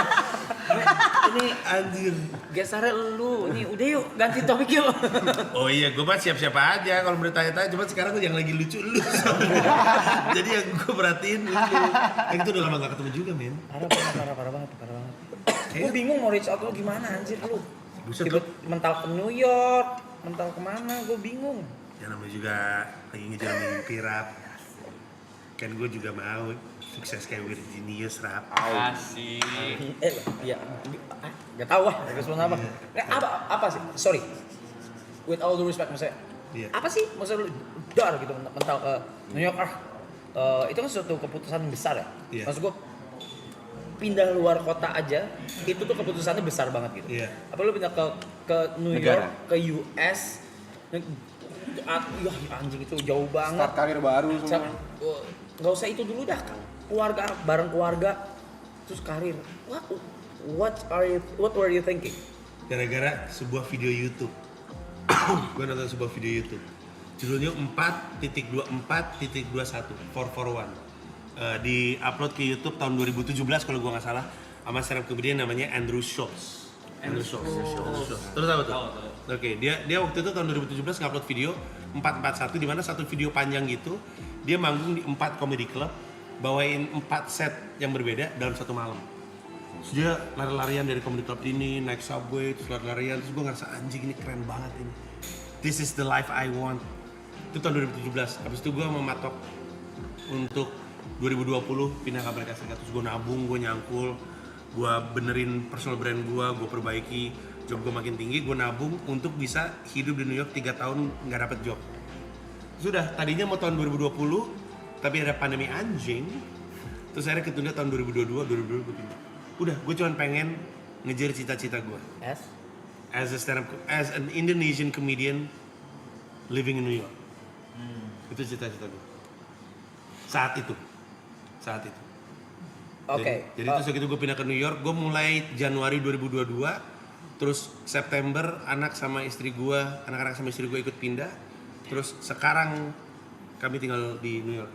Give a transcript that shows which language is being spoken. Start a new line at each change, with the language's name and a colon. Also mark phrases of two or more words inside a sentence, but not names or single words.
Indonesian: Ini Anjir. gesernya lu. Ini udah yuk ganti topik yuk. Oh iya, gue mah siap-siap aja kalau bertanya-tanya. Cuma sekarang yang lagi lucu lu. Jadi yang gue perhatiin lucu. Yang itu udah lama gak ketemu juga, men. Parah banget. Gue bingung mau
English: reach out
Indonesian: lu gimana anjir lu. Buset Tiba lu. mental ke New York, mental kemana? Gue bingung. Ya namanya juga lagi ngejar mimpi, Rap. Kan gue juga mau sukses kayak Virginius, Rap. Asik. Ya, nggak tahu lah. Respon apa? Apa sih? Sorry.
English: With all due respect maksudnya.
Indonesian: Iya. Apa sih? Maksudnya lu dar gitu mental ke New York itu kan suatu keputusan besar ya. Iya. Maksud gue pindah luar kota aja itu tuh keputusannya besar banget gitu. Iya. Apa lu pindah ke New Negara. York, ke US, ya anjing itu jauh banget. Start karir baru semua. Nggak usah itu dulu dah, keluarga bareng keluarga terus karir.
English: What were you thinking?
Indonesian: Gara-gara sebuah video YouTube. Gue nonton sebuah video YouTube. Judulnya 4.24.21 441. Di upload ke YouTube tahun 2017 kalau gue nggak salah, sama
English: stand up comedian
Indonesian: namanya Andrew Schulz. Terus tahu tuh? Oke, dia waktu itu tahun 2017 ngupload video 441 di mana satu video panjang gitu dia manggung di 4
English: comedy club,
Indonesian: bawain 4 set yang berbeda dalam satu malam. Terus dia lari-larian dari
English: comedy club
Indonesian: ini, naik subway, terus lari-larian, terus gue ngerasa anjing ini keren banget ini.
English: This is the life I want.
Indonesian: Itu tahun 2017. Habis itu gue mematok untuk 2020 pindah ke Amerika Serikat, terus gue nabung, gue nyangkul, gue benerin
English: personal brand
Indonesian: gue perbaiki, job gue makin tinggi, gue nabung untuk bisa hidup di New York 3 tahun nggak dapet job. Sudah, tadinya mau tahun 2020, tapi ada pandemi anjing, terus akhirnya ketunda tahun 2022 gue pindah. Udah, gue cuma pengen ngejar cita-cita gue.
English: As an Indonesian comedian living in New York.
Indonesian: Itu cita-cita gue. Saat itu. Oke. Jadi terus begitu gue pindah ke New York, gue mulai Januari 2022, terus September anak-anak sama istri gue ikut pindah, terus sekarang kami tinggal di New York.